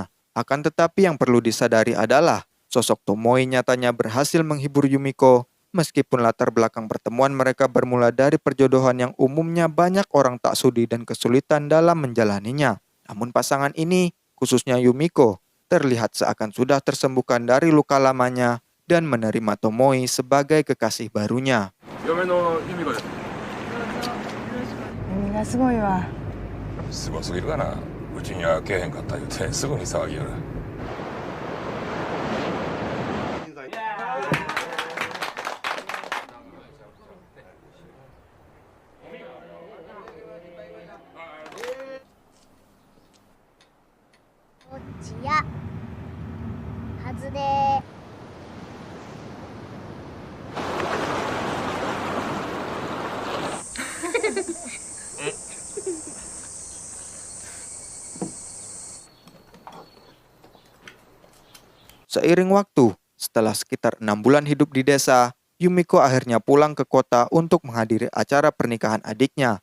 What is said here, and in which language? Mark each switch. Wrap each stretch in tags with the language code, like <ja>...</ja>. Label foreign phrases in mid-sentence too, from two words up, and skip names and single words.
<id>Akan tetapi yang perlu disadari adalah sosok Tomoe nyatanya berhasil menghibur Yumiko, meskipun latar belakang pertemuan mereka bermula dari perjodohan yang umumnya banyak orang tak sudi dan kesulitan dalam menjalaninya. Namun pasangan ini, khususnya Yumiko, terlihat seakan sudah tersembuhkan dari luka lamanya dan menerima Tomoe sebagai kekasih barunya.</id> <ja>嫁の由美子です。耳がすごいわ。すごすぎるかな。うちには来えへんかった言うてすぐに騒ぎよる。こっちやはずれ</ja> <id>Seiring waktu, setelah sekitar 6 bulan hidup di desa, Yumiko akhirnya pulang ke kota untuk menghadiri acara pernikahan adiknya.</id>